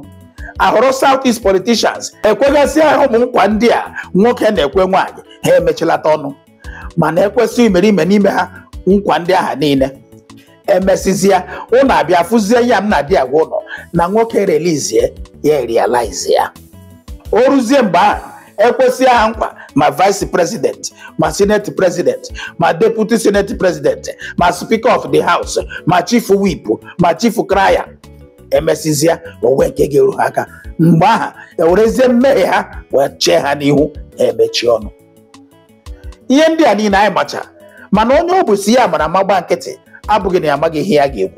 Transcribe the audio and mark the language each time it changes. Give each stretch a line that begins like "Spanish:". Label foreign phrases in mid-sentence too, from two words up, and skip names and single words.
Igbo: Ahọrọ
English: South East politicians
Igbo: ekwegasị ahụ ụmụ nkwa ndị a nwoke na-ekwe nwaanyị, ha emechelata ọnụ. Mana ekwesị imerime n'ime ha nkwa ndị aha niile. Emesizie ụnụ abịa fụzie ya m na-adị agwa ụnọ na nwoke relizie ya realize ya. O ruzie mgbe ahụ ekwesị aha nkwa ma
English: vice president,
Igbo: ma
English: senate president,
Igbo: ma
English: deputy senate president,
Igbo: ma
English: speaker of the house,
Igbo: ma
English: chief whip,
Igbo: ma
English: chief crier.
Igbo: Emesizia onwe nke ga-eru ha aka. Mgbe aha ewerezie mmehie ha wee chee ha n'ihu, emechi ọnụ. Ihe ndị a niile anyị macha, mana onye ọ bụ si ya mara magba nkịtị abụghị na ya amaghị ihe ya ga-ekwu.